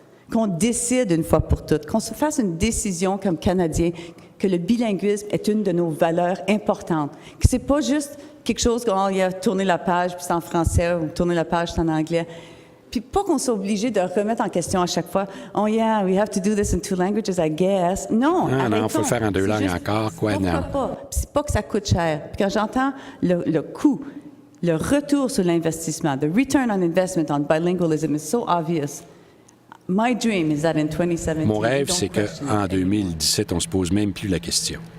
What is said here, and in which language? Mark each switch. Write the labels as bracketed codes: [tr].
[fr] Qu'on décide une fois pour toutes, qu'on se fasse une décision comme Canadiens, que le bilinguisme est une de nos valeurs importantes, que c'est pas juste quelque chose qu'on y a tourné la page, puis c'est en français, ou tourner la page, c'est en anglais. Puis pas qu'on soit obligé de remettre en question à chaque fois. [en] « Oh yeah, we have to do this in 2 languages, I guess. » Non, [fr] non, il faut faire en 2 langues encore, quoi, non. Pas. Puis c'est pas que ça coûte cher. Puis quand j'entends le coût, le retour sur l'investissement, [en] the return on investment on bilingualism is so obvious. My dream is that in 2017, [fr] mon rêve, c'est qu'en 2017, on ne se pose même plus la question.